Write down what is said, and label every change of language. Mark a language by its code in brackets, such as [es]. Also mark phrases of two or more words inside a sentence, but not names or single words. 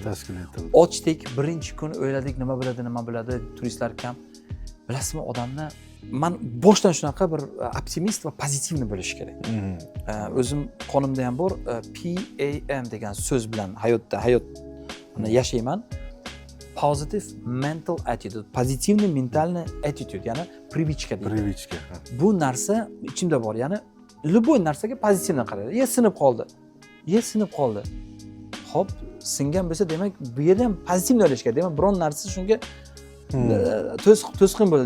[uz] Ochdik, birinchi kun o'yladik, nima bo'ladi, turistlar kam. Bilasizmi, odamni men boshdan shunaqa bir optimist va pozitivni bo'lish kerak. O'zim qonimda ham bor, PAM degan so'z bilan hayotni yashayman. [en] Positive mental attitude, [ru] pozitivniy mentalniy [uz] attitude, ya'ni привычка deydi. Bu narsa ichimda bor, ya'ni любой narsaga pozitivdan qaraydi. Sinib qoldi. Xo'p, singan bo'lsa, demak, bu yerda ham pozitivni o'ylash kerak. Demak, biron narsa shunga to'sqin bo'ldi.